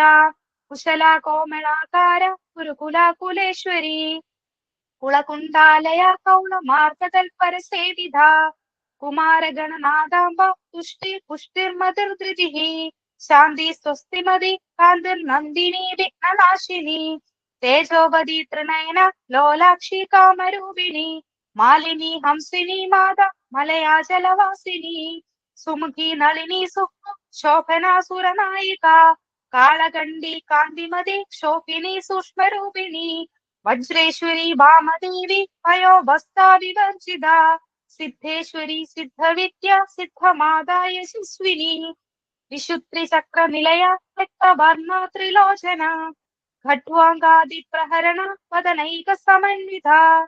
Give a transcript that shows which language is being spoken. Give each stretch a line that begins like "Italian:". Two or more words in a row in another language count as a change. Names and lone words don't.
Sanskrit: കുശല കോമളാകാര കുരുകുലാകുലേശ്വരി കുളകുണ്ടാലയ കൗളമാർഗതൽപര സേവിത കുമാരഗണനാദാംബ തുഷ്ടി പുഷ്ടിർമതിർധൃതിഃ ശാന്തി സ്വസ്തിമതി കാന്തിർനന്ദിനി വിഘ്നനാശിനി തേജോവതി ത്രിനയന ലോലാക്ഷി കാമരൂപിണി മാലിനി ഹംസിനി മാത മലയാചലവാസിനി സുമുഖി നളിനി സുഖ ശോഭനാസുരനായിക കാളകണ്ഡി കാന്തിമതി ശോഭിനി സൂക്ഷ്മരൂപിണി वज्रेश्वरी वामदेवी वयोवस्था विवर्जिता सिद्धेश्वरी सिद्धविद्या सिद्धमादा यशस्विनी विशुद्धिचक्रनिलया रक्तवर्णा त्रिलोचना खट्वाङ्गादिप्रहरण वदनैकसमन्विता